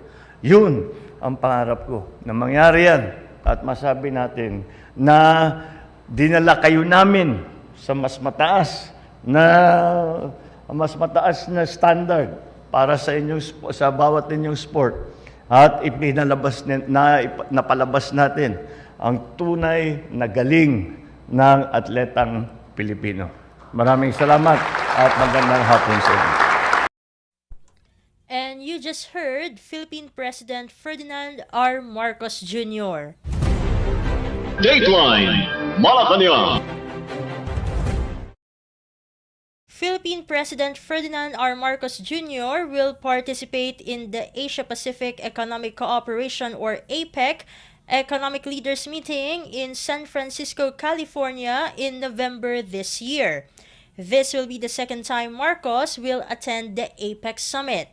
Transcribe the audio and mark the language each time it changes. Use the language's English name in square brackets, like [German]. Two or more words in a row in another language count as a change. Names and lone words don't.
[Filipino] Yun ang pangarap ko, na mangyari yan at masabi natin na dinala kayo namin sa mas mataas na standard para sa inyong sa bawat inyong sport at napalabas natin ang tunay na galing ng atletang Pilipino. Maraming salamat at magandang hapon sa inyo. [English] And you just heard Philippine President Ferdinand R. Marcos Jr. Dateline Malacañang. Philippine President Ferdinand R. Marcos Jr. will participate in the Asia-Pacific Economic Cooperation or APEC Economic Leaders Meeting in San Francisco, California in November this year. This will be the second time Marcos will attend the APEC Summit.